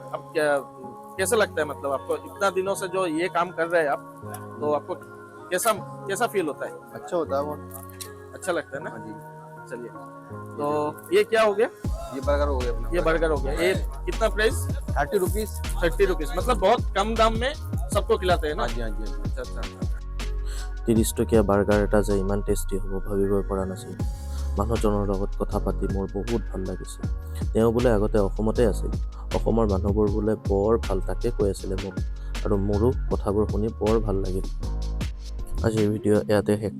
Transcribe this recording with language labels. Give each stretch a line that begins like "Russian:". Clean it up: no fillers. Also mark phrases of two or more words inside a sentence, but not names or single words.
Hindi: अब कैसा लगता है, मतलब आपको इतना दिनों से जो ये काम कर रहे हैं आप, तो आपको कैसा फील होता है? अच्छा होता है बहुत। अच्छा लगता है ना? हाँ जी। चलिए, तो ये क्या हो गया? ये बर्गर हो गया अपना। ये बर्गर हो गया। ये कितना प्राइस? 30 रुपीज। 30 रुपीज, मतलब बहुत कम दाम में सबको खिलाते हैं ना? हाँ जी हाँ जी हाँ जी। अच्छा अच्छा।
Assamese: 30 টকীয়া বাৰ্গাৰ এটা যে ইমান টেষ্টি হ'ব ভাবিবই পৰা নাছিল। মানুহজনৰ লগত কথা পাতি মোৰ বহুত ভাল লাগিছিল। তেওঁ বোলে আগতে অসমতে আছিল, অসমৰ মানুহবোৰ বোলে বৰ ভাল, তাকে কৈ আছিলে মোক। আৰু মোৰো কথাবোৰ শুনি বৰ ভাল লাগিল। আজিৰ ভিডিঅ' ইয়াতে শেষ কৰিলোঁ।